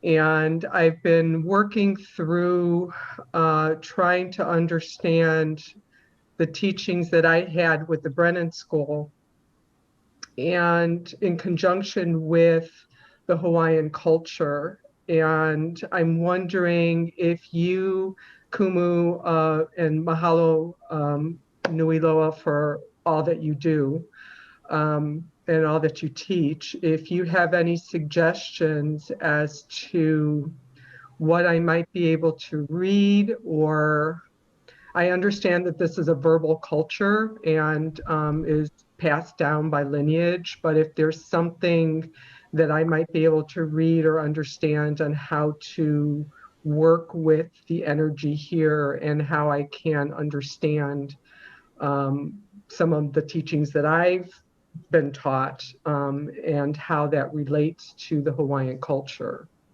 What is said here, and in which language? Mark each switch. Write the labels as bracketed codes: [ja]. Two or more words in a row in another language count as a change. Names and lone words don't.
[en] And I've been working through trying to understand the teachings that I had with the Brennan School, and in conjunction with the Hawaiian culture. And I'm wondering if you, Kumu, and [haw] mahalo nui loa [en] for all that you do and all that you teach, if you have any suggestions as to what I might be able to read. Or I understand that this is a verbal culture and is passed down by lineage, but if there's something that I might be able to read or understand on how to work with the energy here and how I can understand some of the teachings that I've been taught and how that relates to the Hawaiian culture.